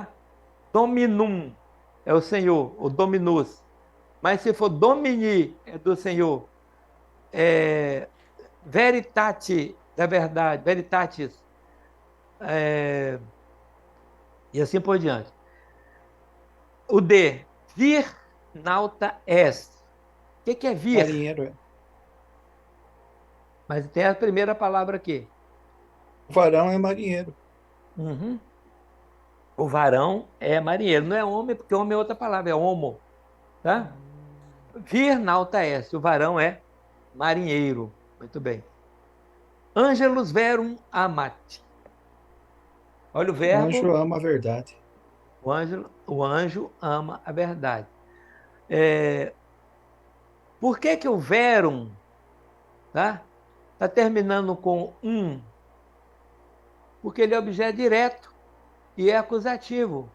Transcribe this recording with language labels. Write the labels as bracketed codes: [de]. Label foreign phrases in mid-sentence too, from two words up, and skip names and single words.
[pt] Dominum é o Senhor, o dominus. Mas se for domini, é do Senhor. Veritate, da verdade, veritatis. E assim por diante. [la] O D, vir nauta est. [pt] O que é vir? Marinheiro. Mas tem a primeira palavra aqui. O varão é marinheiro. Uhum. O varão é marinheiro, não é homem, porque homem é outra palavra, é homo. [la] Tá? Vir nauta est, [pt] o varão é marinheiro. Muito bem. [la] Angelus verum amat. [pt] Olha o O verbo. anjo ama a verdade. O anjo ama a verdade. Por que o verum tá terminando com Porque ele é objeto direto e é acusativo.